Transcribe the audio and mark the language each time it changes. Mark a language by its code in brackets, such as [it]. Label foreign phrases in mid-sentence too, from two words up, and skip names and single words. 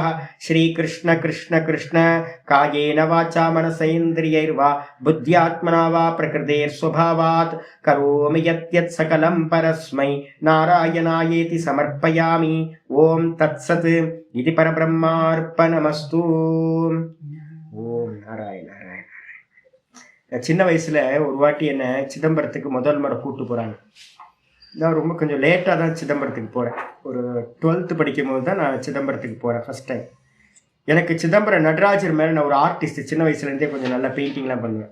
[sa] श्रीकृष्ण कृष्ण कृष्ण कायेन वाचा मनसेन्द्रियैर्वा बुद्ध्यात्मना वा प्रकृतेर्स्वभावात् करोमि यत् सकलं परस्मै नारायणायेति समर्पयामि। ओम तत्सत् इति परब्रह्मार्पणमस्तु। ओम नारायण नारायण। [ta] சின்ன வயசுல ஒரு வாட்டி என்ன சிதம்பரத்துக்கு முதல் முறை கூட்டு போறாங்க. நான் ரொம்ப கொஞ்சம் லேட்டாக தான் சிதம்பரத்துக்கு போகிறேன். ஒரு 12th படிக்கும் போது தான் நான் சிதம்பரத்துக்கு போகிறேன் [en] first time. [ta] எனக்கு சிதம்பரம் நடராஜர் மேலே நான் ஒரு ஆர்டிஸ்ட், சின்ன வயசுலேருந்தே கொஞ்சம் நல்லா பெயிண்டிங்லாம் பண்ணுவேன்.